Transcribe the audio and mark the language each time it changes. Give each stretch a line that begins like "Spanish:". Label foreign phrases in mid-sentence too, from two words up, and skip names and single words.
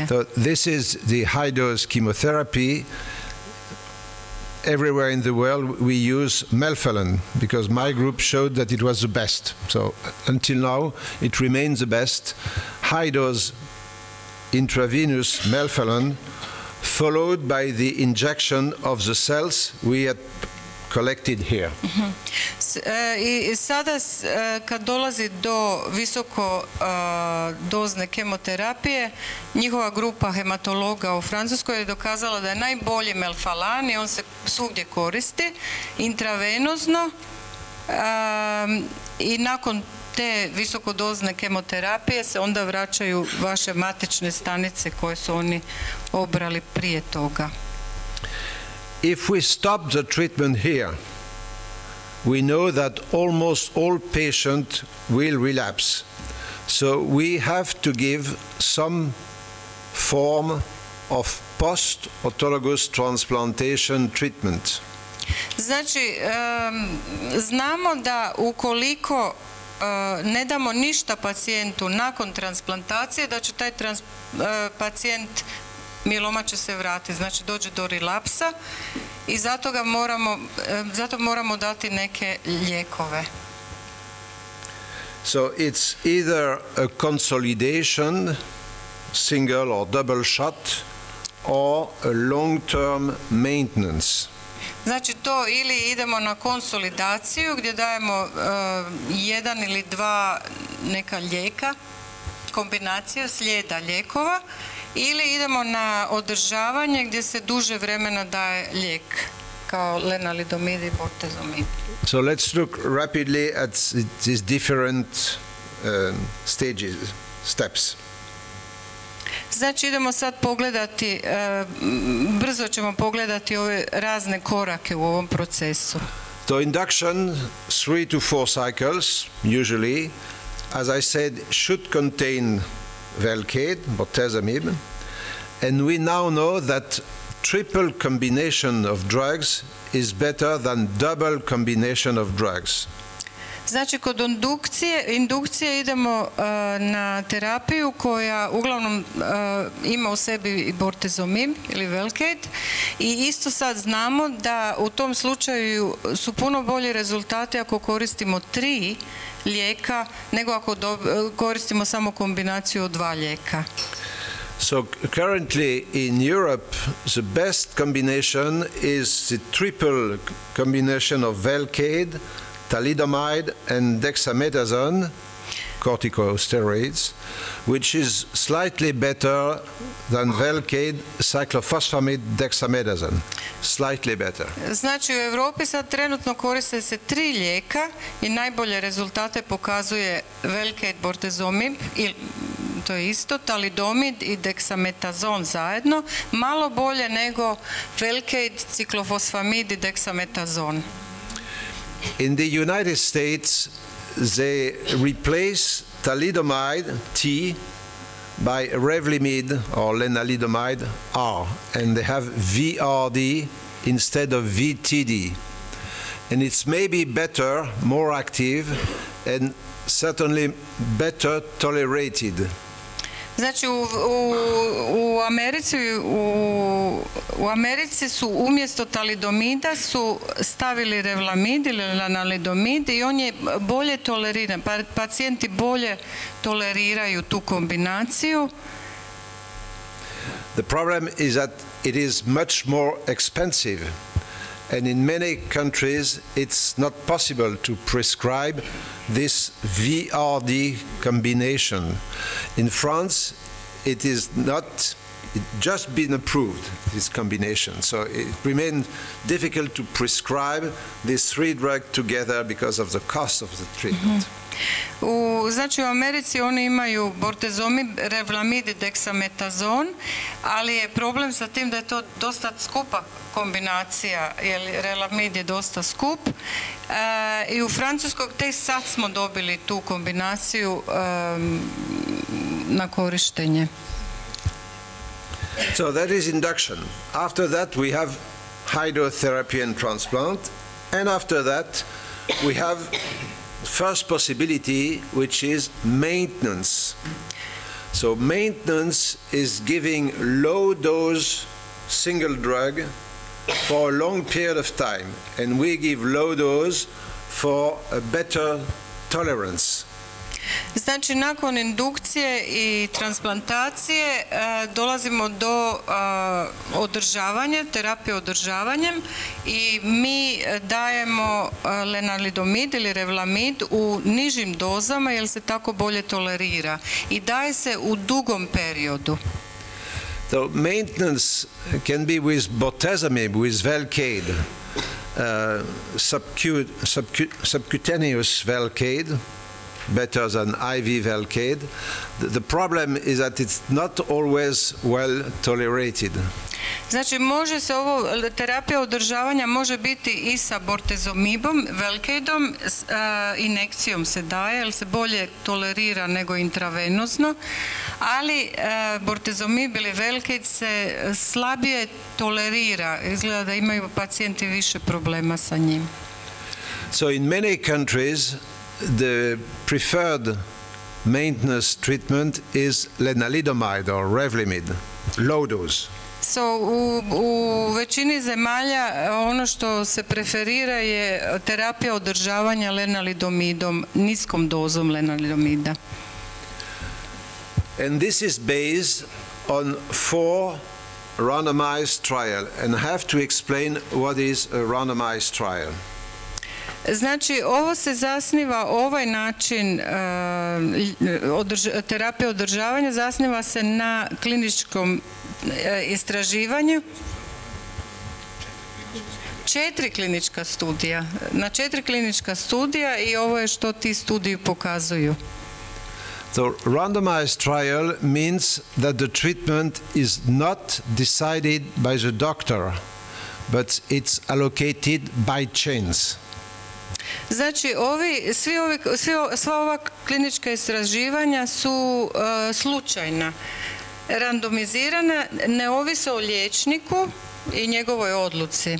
English: So this is the high dose chemotherapy. Everywhere in the world we use melphalan because my group showed that it was the best. So until now it remains the best. High dose intravenous melphalan followed by the injection of the cells we had collected here.
Croatian: I sada kad dolazi do visoko dozne kemoterapije, njihova grupa hematologa u Francuskoj je dokazala da je najbolji melphalan i on se svugdje koristi intravenozno i nakon te visokodozne kemoterapije se onda vraćaju vaše matične stanice koje su oni obrali prije toga.
English: If we stop the treatment here, we know that almost all patients will relapse. So we have to give some form of post-autologous transplantation treatment.
Croatian: Znači, znamo da ukoliko ne damo ništa pacijentu nakon transplantacije, da će taj pacijent mieloma će se vratiti, znači dođe do relapsa i zato moramo dati neke lijekove.
English: So it's either a consolidation, single or double shot, or a long-term maintenance.
Croatian: Znači to ili idemo na konsolidaciju gdje dajemo jedan ili dva neka lijeka, kombinaciju slijeda lijekova, ili idemo na održavanje gdje se duže vremena daje lijek kao lenalidomid i bortezomib.
English: So let's look rapidly at these different steps.
Croatian: Znači idemo sad pogledati, brzo ćemo pogledati ove razne korake u ovom procesu.
English: So induction, 3 to 4 cycles, usually, as I said, should contain Velcade, bortezomib, and we now know that triple combination of drugs is better than double combination of drugs.
Croatian: Znači, kod indukcije idemo na terapiju koja uglavnom ima u sebi i bortezomib ili Velcade i isto sad znamo da u tom slučaju su puno bolji rezultati ako koristimo 3 lijeka nego ako koristimo samo kombinaciju od 2 lijeka.
English: So currently in Europe, the best combination is the triple combination of Velcade, thalidomide and dexamethasone, corticosteroids, which is slightly better than Velcade, cyclophosphamide, dexamethasone. Slightly better.
Croatian: Znači u Europi sad trenutno koriste se 3 lijeka i najbolje rezultate pokazuje Velcade, bortezomib, to je isto, talidomid i deksametazon zajedno, malo bolje nego Velcade, ciklofosfamid i deksametazon.
English: In the United States, they replace thalidomide, T, by Revlimid or lenalidomide, R, and they have VRD instead of VTD. And it's maybe better, more active, and certainly better tolerated.
Croatian: Znači u Americi su umjesto talidomida su stavili Revlimid ili lenalidomid i on je bolje toleriran. Pacijenti bolje toleriraju tu kombinaciju.
English: The problem is that it is much more expensive, and in many countries it's not possible to prescribe this VRD combination. In France, it is not, it just been approved, this combination. So it remains difficult to prescribe these 3 drugs together because of the cost of the treatment.
Croatian: Znači u Americi oni imaju bortezomib, Revlimid i deksametazon, ali je problem sa tim da je to dosta skupa kombinacija, jer Revlimid je dosta skup. I u Francuskoj tek sad smo dobili tu kombinaciju na korištenje.
English: So that is induction. After that we have hydrotherapy and transplant, and after that we have first possibility, which is maintenance. So maintenance is giving low dose single drug for a long period of time, and we give low dose for a better tolerance.
Croatian: Znači, nakon indukcije i transplantacije dolazimo do održavanja, terapije održavanjem i mi dajemo lenalidomid ili Revlimid u nižim dozama jer se tako bolje tolerira i daje se u dugom periodu.
English: So maintenance can be with bortezomib, with Velcade, subcutaneous Velcade, better than IV Velcade. The problem is that it's not always well tolerated.
Croatian: Znači, može se terapija održavanja može biti i sa bortezomibom, Velcadeom, injekcijom se daje, jer se bolje tolerira nego intravenozno, ali bortezomib ili Velcade se slabije tolerira. Izgleda da imaju pacijenti više problema sa njim.
English: So in many countries, the preferred maintenance treatment is lenalidomide or Revlimid, low dose.
Croatian: U većini zemalja ono što se preferira je terapija održavanja lenalidomidom, niskom dozom lenalidomida.
English: And this is based on 4 randomized trial, and I have to explain what is a randomized trial.
Croatian: Znači, ovo se zasniva, ovaj način terapije održavanja zasniva se na kliničkom istraživanju. 4 klinička studija. Na 4 klinička studija i ovo je što ti studiji pokazuju.
English: So randomized trial means that the treatment is not decided by the doctor, but it's allocated by chance.
Croatian: Znači, sva ova klinička istraživanja su slučajna, randomizirana, ne ovise o liječniku i njegovoj odluci.